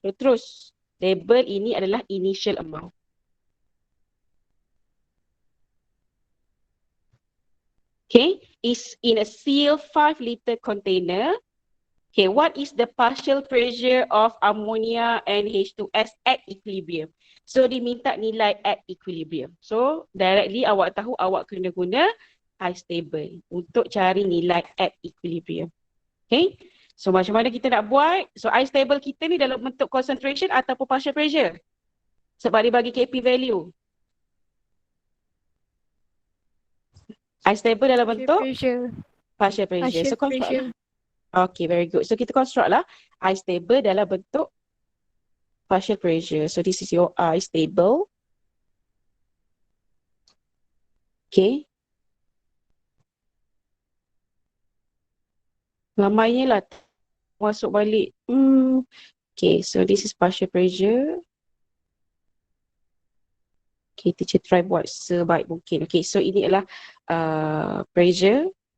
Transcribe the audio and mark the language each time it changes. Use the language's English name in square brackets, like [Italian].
[Malay] So terus, label ini adalah initial amount. [English] Okay, is in a sealed 5 liter container. Okay, what is the partial pressure of ammonia and H2S at equilibrium? [Malay] So, diminta nilai at equilibrium. So, directly awak tahu awak kena guna ice table untuk cari nilai at equilibrium. Okay, so macam mana kita nak buat? So, ice table kita ni dalam bentuk concentration ataupun partial pressure? Sebab dia bagi Kp value. Ice table dalam bentuk partial pressure. So construct lah. [English] Okay, very good. [Malay] So kita construct lah ice table dalam bentuk partial pressure. [English] So this is your ice table. Okay. [Malay] Lamanya lah masuk balik. Okay, [English] so this is partial pressure. [Malay] Okay, teacher try buat sebaik mungkin. Okay, so ini adalah pressure.